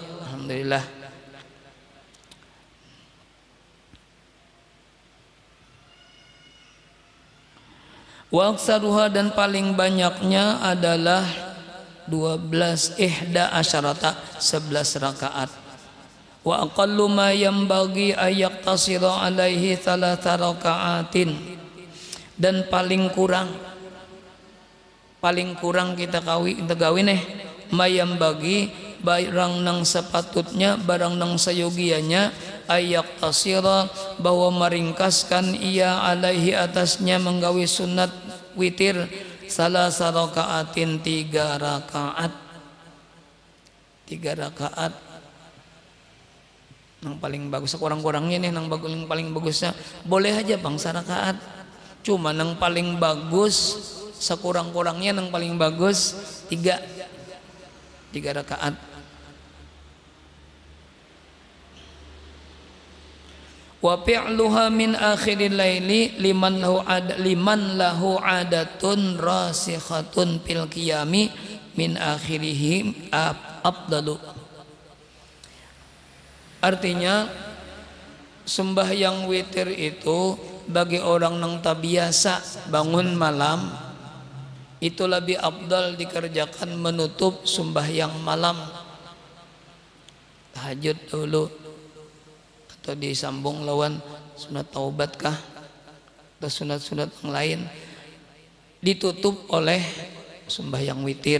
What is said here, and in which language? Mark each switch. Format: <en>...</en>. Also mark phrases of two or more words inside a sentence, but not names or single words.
<bjn>Alhamdulillah.</bjn> <ar>وأكثرها</ar> <bjn>dan paling banyaknya adalah 12</bjn> <ar>إحدى عشرة</ar> <bjn>11 rakaat.</bjn> <ar>وأقل ما ينبغي أن يقتصر عليه 3 ركعات.</ar> <bjn>Dan paling kurang kita gawi nih mayam bagi barang nang sepatutnya, barang nang sayogianya</bjn> <ar>أن يقتصر</ar> <bjn>bahwa meringkaskan ia alaihi atasnya menggawi sunat witir 3 rakaatin 3 rakaat. 3 rakaat nang paling bagus, sekurang-kurangnya nih nang paling bagusnya boleh aja Bang 1 rakaat. Cuma nang paling bagus sekurang-kurangnya nang paling bagus 3 rakaat.</bjn> <ar>وفعلها من آخر الليل لمن له عادة راسخة في القيام من آخرهم أفضل.</ar> <bjn>Artinya sembahyang witir itu bagi orang yang tak biasa bangun malam itu lebih afdal dikerjakan menutup sembahyang malam. Tahajud dulu atau disambung lawan sunat taubat kah atau sunat-sunat yang lain ditutup oleh sembahyang witir.</bjn>